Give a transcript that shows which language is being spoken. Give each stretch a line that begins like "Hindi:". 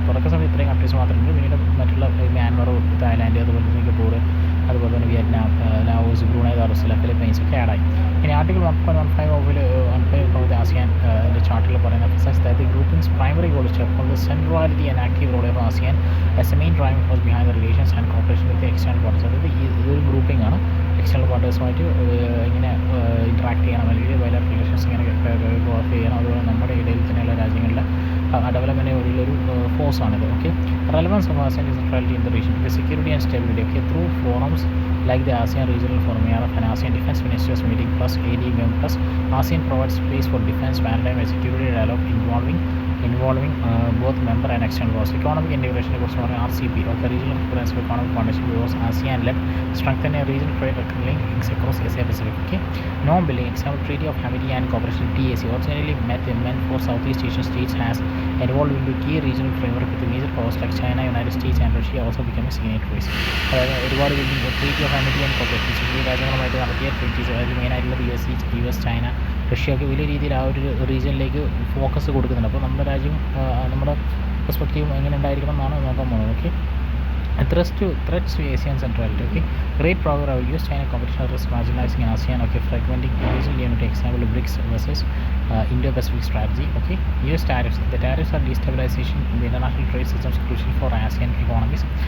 Malayalam: തുടക്ക സമയത്ത് ഇത്രയും കൺട്രീസ് മാത്രമേ, പിന്നീട് മറ്റുള്ള മ്യാൻമർ, തായ്ലാൻഡ്, അതുപോലെ സിംഗപ്പൂർ, അതുപോലെ തന്നെ Vietnam, Laos, Brunei, Darussalam, Philippines ഒക്കെ ആഡായി. ഇനി ആർട്ടിക്കിൾ 1.15 ഓഫ് ദി ആസിയാൻ ചാർട്ടിൽ പറയുന്ന
English: emphasizes that the grouping's primary goal is to uphold the centrality and active role of ASEAN as the main driving force behind the relations and cooperation with the external partners.
Malayalam: അതായത് ഇതൊരു grouping ആണ്, external പാർട്ട്നേഴ്സുമായിട്ട് ഇങ്ങനെ interact ചെയ്യണം, അല്ലെങ്കിൽ bilateral relations ഇങ്ങനെ develop ചെയ്യണം. അതുപോലെ നമ്മുടെ ഇടയിൽ തന്നെയുള്ള രാജ്യങ്ങളിലെ ഡെവലപ്മെൻറ്റിന് വേണ്ടിയുള്ളൊരു ഫോഴ്സാണിത്.
English: Okay, relevance of ASEAN centrality in the region, security and stability, okay, through forums like the ASEAN Regional Forum and ASEAN Defense Ministers Meeting plus ADMM plus ASEAN provides space for defense, maritime and security dialogue involving both member and external powers. Economic integration
Malayalam: കുറിച്ച് പറഞ്ഞാൽ
English: RCP, okay, Regional Comprehensive Economic Partnership was ASEAN-led, strengthening regional trade links across Asia Pacific. Okay, non-billing example Treaty of Amity and Cooperation TAC, originally meant for Southeast Asian states, has evolved into key regional framework with major powers like China, United States and Russia also becoming signatories.
Malayalam: അതായത് ഒരുപാട് treaty of Amity and cooperation ഈ രാജ്യങ്ങളുമായിട്ട് നടത്തിയ treaties, അതായത് മെയിനായിട്ടുള്ളത് US, China, Russia ഒക്കെ വലിയ രീതിയിൽ ആ ഒരു റീജിയനിലേക്ക് ഫോക്കസ് കൊടുക്കുന്നുണ്ട്. അപ്പോൾ നമ്മുടെ രാജ്യം, നമ്മുടെ പെർസ്പെക്റ്റീവ് എങ്ങനെ ഉണ്ടായിരിക്കണം എന്നാണ് നോക്കാൻ പോകുന്നത്.
English: Okay, threats to ASEAN Centrality. Okay, great progress of US-China competition risk marginalizing in ASEAN. Okay, fragmenting regional unity. Example BRICS versus Indo-Pacific strategy. Okay, US tariffs. The tariffs are destabilization in the international trade systems crucial for ASEAN economies.